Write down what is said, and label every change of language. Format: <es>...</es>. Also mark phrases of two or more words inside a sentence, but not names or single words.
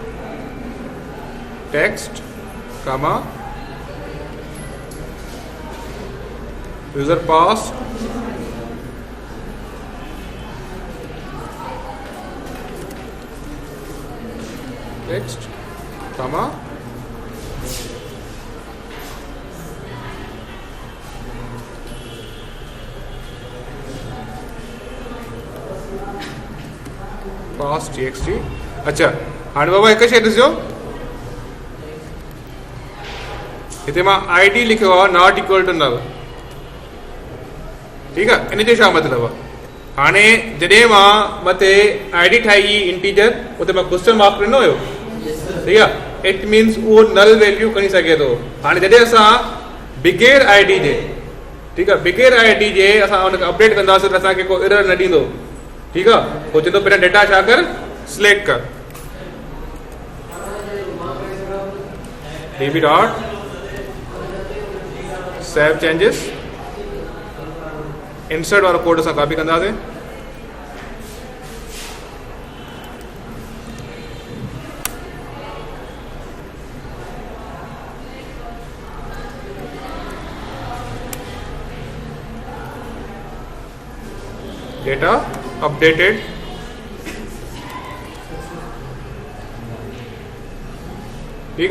<en>text comma user pass text comma pass txt।</en> <sd>अच्छा हाणे बाबा हिकु शइ ॾिसजो, हिते मां ID लिखियो आहे</sd> <en>not equal to null,</en> <sd>ठीकु आहे। इन जो छा मतिलबु आहे, हाणे जॾहिं मां मथे ID ठाही इंटीजर, उते मां</sd> <en>question mark</en> <sd>ॾिनो हुयो,</sd> <ur>ठीक है।</ur> <en>it means</en> <sd>वो</sd> <en>null value</en> <sd>खणी सके तो। हाणे जॾहिं असां बिगेर ID जे,</sd> <ur>ठीक है,</ur> <sd>बिगेर ID जे असां उनखे अपडेट कंदासीं त असांखे को एरर न ॾींदो,</sd> <ur>ठीक है।</ur> <sd>वो चवंदो पहिरियों डेटा छा कर, सिलेक्ट कर,</sd> <en>db dot save changes,</en> <sd>इंसर्ट वारो कोड असां कॉपी कंदासीं,</sd> <en>data updated,</en> <ur>ठीक है।</ur>